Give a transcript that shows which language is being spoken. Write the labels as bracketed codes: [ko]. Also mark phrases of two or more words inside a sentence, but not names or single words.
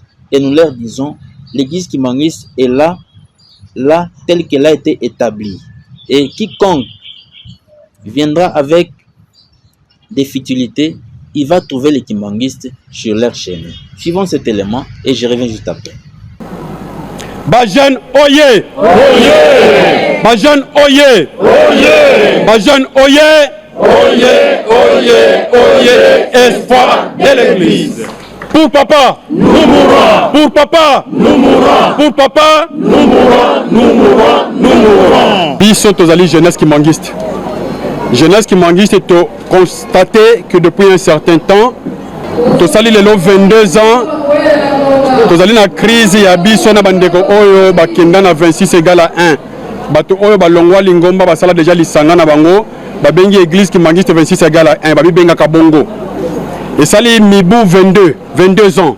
[fr] Et nous leur disons, l'église kimonguiste est là telle qu'elle a été établie. Et quiconque viendra avec des futilités, il va trouver les kimonguistes sur leur chaîne. Suivons cet élément et je reviens juste après. [ln] Bajan Oye! Oye! Bajan Oye! Oye! Bajan Oye! Oye! Oye! Oye! [fr] Espoir de l'Église. Pour papa, nous mourrons. Pour papa, nous mourrons. Pour papa, nous mourrons. Nous mourrons. Nous mourrons. [ln] Biso tozali [fr] jeunesse kimonguiste. Jeunesse kimonguiste est constaté que depuis un certain temps, [ln] tosali lelo 22 ans. Tozali na crise ya biso na bandeko oyo bakenda na 26 [fr] égale à [ln] 1. Bato oyo balongwa lingomba basala déjà lisanga na bango babengi [fr] église kimonguiste 26 égale à 1 [ln] babi benga kabongo. Et sali mibu 22 ans.